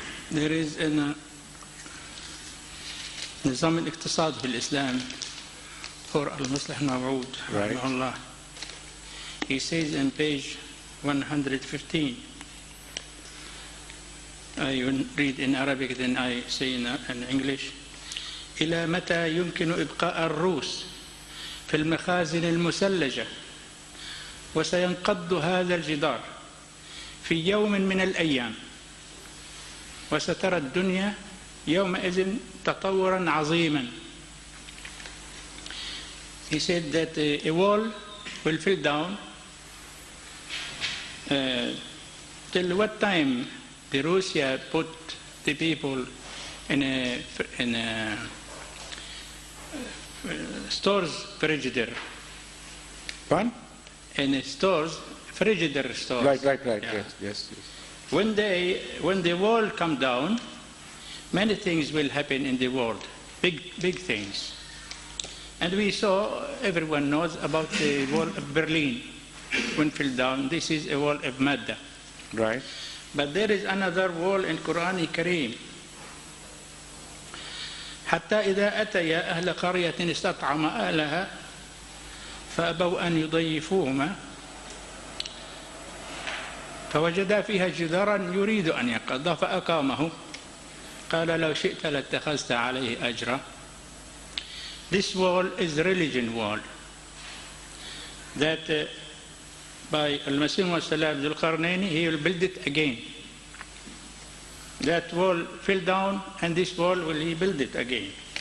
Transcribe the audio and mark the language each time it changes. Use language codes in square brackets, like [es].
[en] There is in نظام الاقتصاد في الإسلام for Al-Muslih Maw'ud, rahimahullah. He says in page 115, I read in Arabic, then I say in English. [ar] إلى متى يمكن إبقاء الروس في المخازن المثلجة وسينقض هذا الجدار في يوم من الأيام وسترى الدنيا يومئذ تطورا عظيما. [en] He said that a wall will fall down. Till what time the Russia put the people in a stores frigidaire? Pardon? In a stores frigidaire stores. Right. Yeah. Yes. when the wall come down, many things will happen in the world, big things. And we saw, everyone knows about the wall of Berlin when fell down. This is a wall of Madda. Right. But there is another wall in Quran Kareem. [ar] حتى إذا أتيا أهل قرية استطعم أهلها فأبوا أن يضيفوهما فوجدا فيها جدارا يريد أن ينقض فأقامه قال لو شئت لاتخذت عليه أجرا. [en] This wall is religion wall that by Al-Masih Wasalam Dhul Qarnayn, he will build it again. That wall fell down and this wall will he build it again.